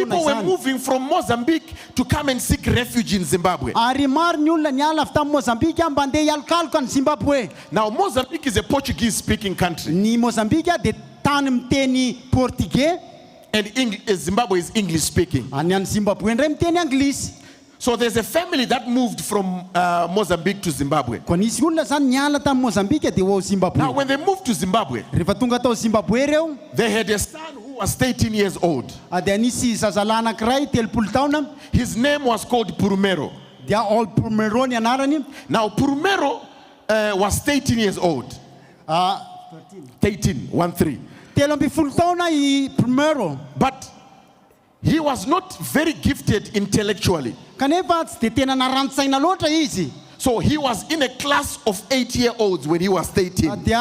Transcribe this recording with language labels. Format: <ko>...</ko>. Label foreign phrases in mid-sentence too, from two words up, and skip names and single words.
<en>People were</en> <mg>izany.</mg> <en>moving from Mozambique to come and seek refuge in Zimbabwe.</en> <mg>Ary maro ny olona niala avy tamin'ny Mozambique mba andeha hialokaloka ny Zimbabwe.</mg> <en>Now Mozambique is a Portuguese speaking country.</en> <mg>Ny Mozambique dia tany miteny portugais.</mg> <en>And Zimbabwe is English speaking.</en> <mg>Any any Zimbabwe ndray miteny anglisy.</mg> <en>So there's a family that moved from Mozambique to Zimbabwe.</en> <mg>Kwa nisy olona zany niala tamin'ny Mozambique dia ho Zimbabwe.</mg> <en>Now when they moved to Zimbabwe,</en> <mg>rehefa tonga tao Zimbabwe reo,</mg> <en>they had a son who was 13 years old.</en> <mg>Dia nisy zazalahy anankiray 30 taona.</mg> <en>His name was called Purumero.</en> <mg>Dia Purumero ny anarany.</mg> <en>Now Purumero was 13 years old. 13. But he was not very gifted intellectually. So he was in a class of 8-year-olds when he was 13.</en>